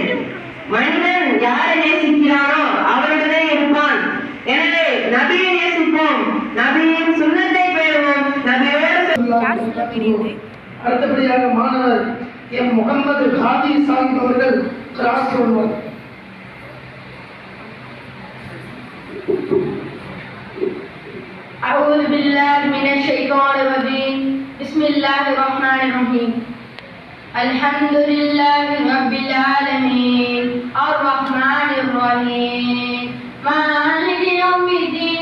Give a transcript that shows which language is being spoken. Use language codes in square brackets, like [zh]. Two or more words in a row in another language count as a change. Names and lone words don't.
[ta] மனிதன் யாரை நேசிக்கிறானோ அவருடனே இருப்பான். எனவே நபியை நேசிப்போம், நபியின் சுன்னத்தை பெறுவோம், நபியோடு. அடுத்தபடியாக மாணவர் எம் முகமது ஹாஜி சாஹிப் அவர்கள் கிளாஸ் சொல்வார். [ar] أعوذ بالله من الشيطان الرجيم. بسم الله الرحمن الرحيم. الحمد لله رب العالمين الرحمن الرحيم مالك يوم الدين.